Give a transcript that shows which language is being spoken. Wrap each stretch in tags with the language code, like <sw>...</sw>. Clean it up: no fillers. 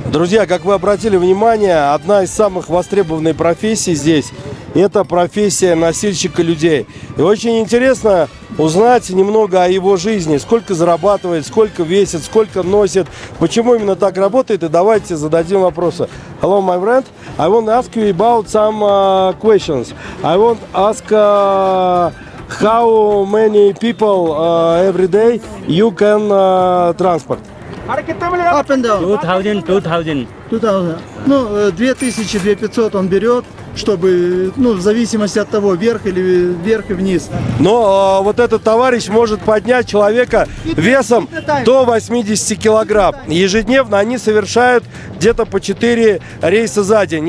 <ru>Друзья, как вы обратили внимание, одна из самых востребованных профессий здесь – это профессия носильщика людей. И очень интересно узнать немного о его жизни, сколько зарабатывает, сколько весит, сколько носит, почему именно так работает. И давайте зададим вопросы.</ru> <en>Hello, my friend. I want to ask you about some questions. I want to ask how many people every day you can transport? Up and down. 2000. 2000.</en> <ru>Ну, 2000, 2500 он берет, чтобы, ну, в зависимости от того, вверх и вниз. Но вот этот товарищ может поднять человека весом до 80 килограмм. Ежедневно они совершают где-то по 4 рейса за день.</ru>